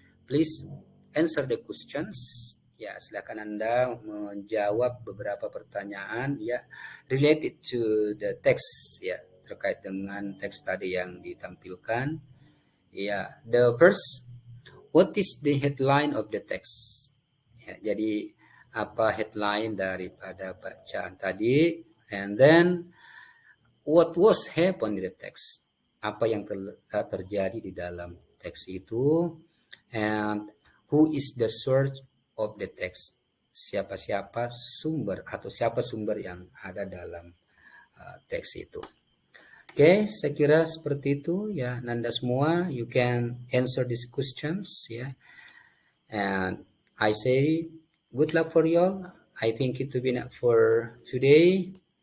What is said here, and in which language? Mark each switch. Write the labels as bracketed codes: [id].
[en] Please answer the questions. [id] Silakan Anda menjawab beberapa pertanyaan [en] related to the text, [id] terkait dengan teks tadi yang ditampilkan. [en] The first, what is the headline of the text? [id] Jadi apa headline daripada bacaan tadi? [en] And then what was happened in the text? [id] Apa yang telah terjadi di dalam teks itu? [en] And who is the source of the text? [id] Siapa sumber atau siapa sumber yang ada dalam teks itu? Oke, saya kira seperti itu Nanda semua. [en] You can answer these questions And I say good luck for you all. I think it will be enough for today.